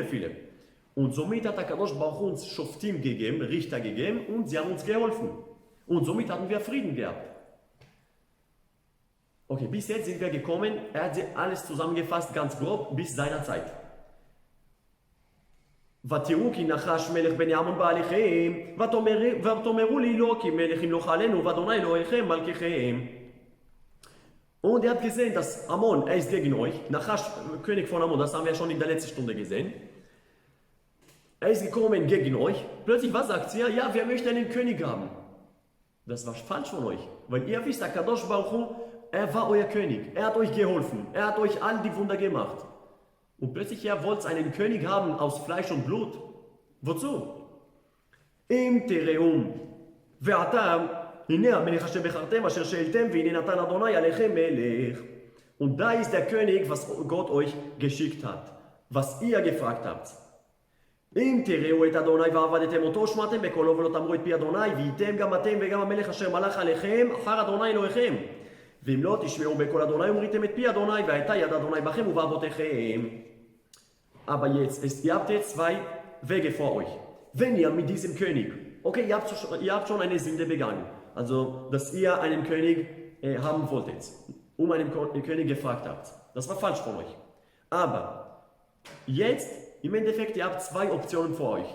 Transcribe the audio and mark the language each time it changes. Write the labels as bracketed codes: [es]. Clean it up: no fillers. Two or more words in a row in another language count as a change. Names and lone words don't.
[de] Und somit hat [he] הקדוש ברוך הוא [de] uns Shoftim gegeben, Richter gegeben und sie haben uns geholfen. Und somit hatten wir Frieden gehabt. Okay, bis jetzt sind wir gekommen. Er hat sie alles zusammengefasst, ganz grob, bis seiner Zeit. [he] ותראו כי נחש מלך בני עמון בעליכם, ותאמרו לי לא כי מלך ימלוך עלינו, ואדוני אלוהיכם מלכיכם. [de] Und ihr habt gesehen, dass Ammon, er ist gegen euch. Nachash, König von Ammon, das haben wir schon in der letzten Stunde gesehen. Er ist gekommen gegen euch. Plötzlich, was sagt ihr? Ja, wir möchten einen König haben. Das war falsch von euch. Weil ihr wisst, [he] קדוש ברוך הוא, [de] er war euer König. Er hat euch geholfen. Er hat euch all die Wunder gemacht. Und plötzlich, ihr wollt einen König haben aus Fleisch und Blut. Wozu? [he] אם תיראו. [de] Ve'atam. [he] הנה המלך אשר בחרתם אשר שאלתם והנה נתן אדוני עליכם מלך. [de] Und da ist der König, was Gott euch geschickt hat, was ihr gefragt habt. [he] אם תראו את אדוני ועבדתם אותו שמעתם בקולו ולא תאמרו את פי אדוני והייתם גם אתם וגם המלך אשר מלך עליכם אחר אדוני אלוהיכם. ואם לא תשמעו בקול אדוני ומריתם את פי אדוני והייתה יד אדוני בכם ובאבותיכם. [de] Aber jetzt, ihr habt jetzt zwei Wege vor euch. Wenn ihr mit diesem König, okay, ihr habt schon eine Sünde begangen. Also, dass ihr einen König haben wolltet, einen König gefragt habt. Das war falsch von euch. Aber jetzt, im Endeffekt, ihr habt zwei Optionen vor euch.